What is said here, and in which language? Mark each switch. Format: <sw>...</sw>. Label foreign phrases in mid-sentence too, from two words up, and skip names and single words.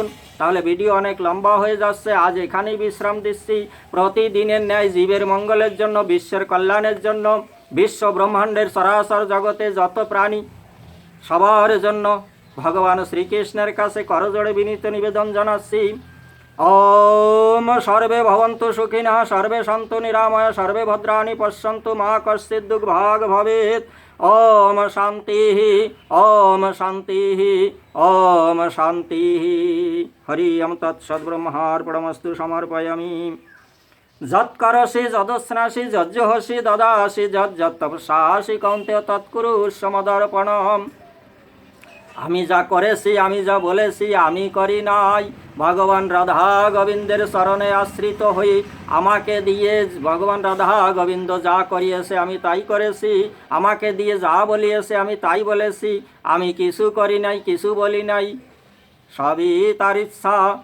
<bn>তাহলে ভিডিও অনেক লম্বা হয়ে যাচ্ছে, আজ এখানেই বিশ্রাম দিচ্ছি। প্রতিদিনের ন্যায় জীবের মঙ্গলের জন্য, বিশ্বের কল্যাণের জন্য, বিশ্ব ব্রহ্মাণ্ডের সরাসর জগতে যত প্রাণী সবার জন্য ভগবান শ্রীকৃষ্ণের কাছে করজোড়ে বিনীত নিবেদন জানাচ্ছি।</bn> <sa>ওম সর্বে ভবন্তু সুখিনঃ, সর্বে সন্তু নিরাময়, সর্বে ভদ্রাণি পশ্যন্তু, মা কশ্চিৎ দুর্ভাগ ভবেৎ। ওম শান্তি, ওম শান্তি, ওম শান্তি। হরি ওম তৎসদ্ব্রহ্মার্পণমস্তু সমর্পয়ামি। যৎকরসি যদস্নাসি যজ্জহসি দদাসি যজ্জতপসাসি কৌন্তেয় তৎকুরুষ্ব মদর্পণম।</sa> <bn>আমি যা করেছি, আমি যা বলেছি আমি করি নাই, ভগবান রাধা গোবিন্দের শরণে আশ্রিত হই আমাকে দিয়ে ভগবান রাধা গোবিন্দ যা করিয়েছে আমি তাই করেছি, আমাকে দিয়ে যা বলিয়েছে আমি তাই বলেছি, আমি কিছু করি নাই, কিছু বলি নাই, সবই তার ইচ্ছা।</bn>